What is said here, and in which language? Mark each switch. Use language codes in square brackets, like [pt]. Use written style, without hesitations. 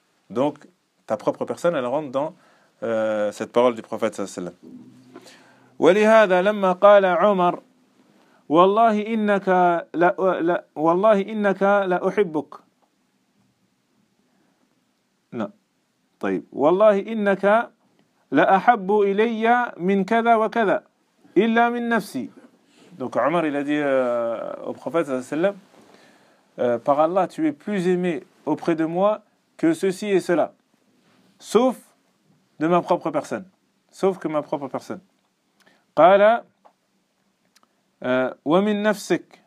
[fr] Donc, ta propre personne, elle rentre dans cette parole du prophète sallallahu alayhi wa sallam. Et c'est pour ça que quand [ar] والله إنك لا أحبك لا طيب والله إنك لا أحب إلي من كذا وكذا إلا من نفسي. [fr] Donc Omar il a dit au prophète sallam, par Allah tu es plus aimé auprès de moi que ceci et cela, sauf de ma propre personne, sauf que ma propre personne. [ar] قال وَمِنْ نَفْسِكَ.